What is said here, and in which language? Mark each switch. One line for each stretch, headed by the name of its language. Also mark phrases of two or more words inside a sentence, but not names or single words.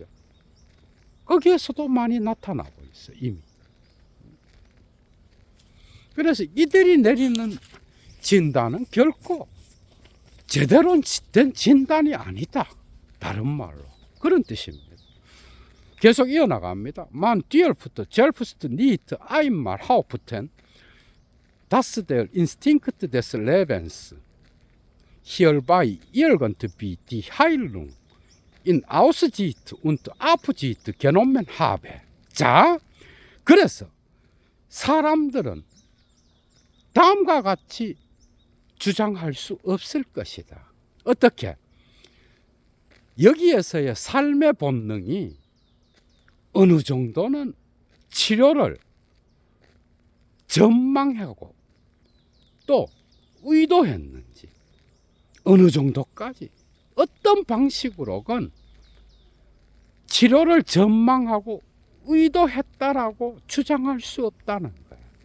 Korean: 거기에서도 많이 나타나고 있어 이미. 그래서 이들이 내리는 진단은 결코 제대로 된 진단이 아니다. 다른 말로 그런 뜻입니다. 계속 이어나갑니다.
German: Man dürfte selbst nicht einmal behaupten, dass der Instinkt des Lebens hierbei irgendwie die Heilung in Aussicht und Absicht genommen habe.
Korean: 자, 그래서 사람들은 다음과 같이 주장할 수 없을 것이다. 어떻게? 여기에서의 삶의 본능이 어느 정도는 치료를 전망하고 또 의도했는지 어느 정도까지 어떤 방식으로건 치료를 전망하고 의도했다라고 주장할 수 없다는 거예요.